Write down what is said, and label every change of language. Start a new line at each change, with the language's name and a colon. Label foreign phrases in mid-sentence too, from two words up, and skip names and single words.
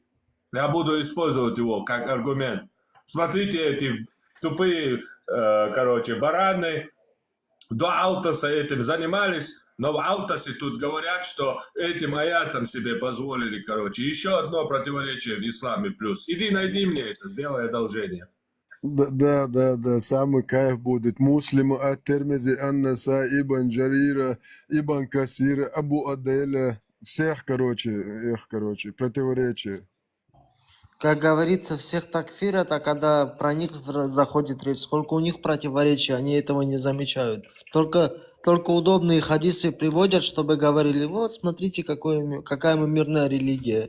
Russian: Я буду использовать его как аргумент. Смотрите, эти тупые, бараны до Алтаса этим занимались, но в Алтасе тут говорят, что этим аятом себе позволили, Еще одно противоречие в исламе плюс. Иди, найди мне это, сделай одолжение. Да, самый кайф будет. Муслим, Ат-Тирмизи, Ан-Наса, Ибн Джарира, Ибн Касира, Абу Аделя. Всех, противоречия. Как говорится, всех такфирят, а когда про них заходит речь, сколько у них противоречий, они этого не замечают. Только удобные хадисы приводят, чтобы говорили, вот, смотрите, какая мы мирная религия.